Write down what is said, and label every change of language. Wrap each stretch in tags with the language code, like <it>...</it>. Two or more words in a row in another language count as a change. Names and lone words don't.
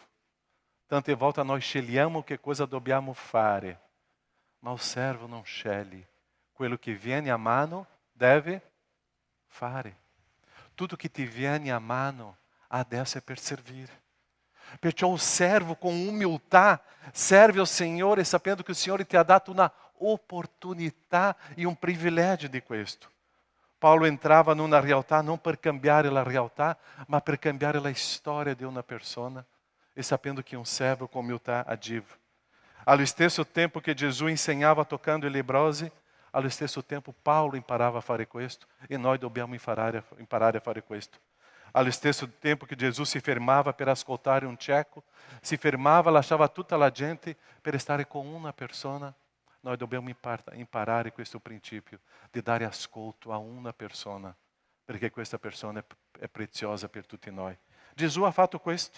<it>Tante volte noi scegliamo che cosa dobbiamo fare, ma il servo non sceglie. quello che viene a mano deve fare. Tutto che ti viene a mano adesso è per servire.</it> <pt>Perciò o servo com humildade serve ao Senhor e sapendo que o Senhor te ha dato uma oportunidade e um privilégio de questo.</pt> <it>Paulo entrava numa realtà não per cambiare la realtà, ma per cambiare la storia di una persona e sapendo</it> <pt>que um servo com humildade</pt> <it>agiva. Allo stesso tempo que Jesus ensinava tocando i leprosi, allo stesso tempo Paulo imparava a fare questo e noi dobbiamo imparare a fare questo. Allo stesso tempo que Jesus se fermava per ascoltare un cieco, si fermava, lasciava tutta la gente per stare con una persona, noi dobbiamo imparare questo principio di dare ascolto a una persona, perché questa persona è preziosa per tutti noi. Gesù ha fatto questo.</it>